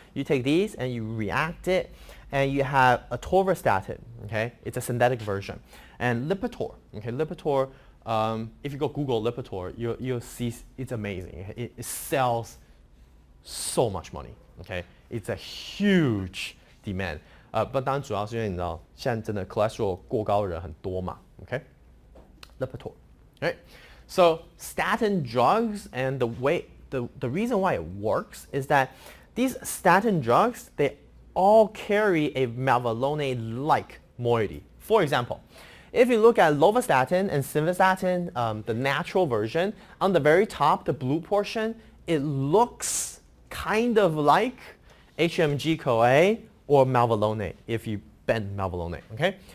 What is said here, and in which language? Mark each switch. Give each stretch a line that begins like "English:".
English: You take these and you react it, and you have atorvastatin, okay? It's a synthetic version. And Lipitor, okay? Lipitor, if you go Google Lipitor, you'll see it's amazing. It sells so much money, okay? It's a huge demand.
Chinese: 不当然主要是因为你知道现在真的 cholesterol 过高的人很多嘛 okay?
English: Lipitor, right? So statin drugs and the reason why it works is that these statin drugs, they all carry a mevalonate-like moiety. For example, if you look at lovastatin and civastatin, the natural version, on the very top, the blue portion, it looks kind of like HMG-CoA or mevalonate if you bend mevalonate, okay?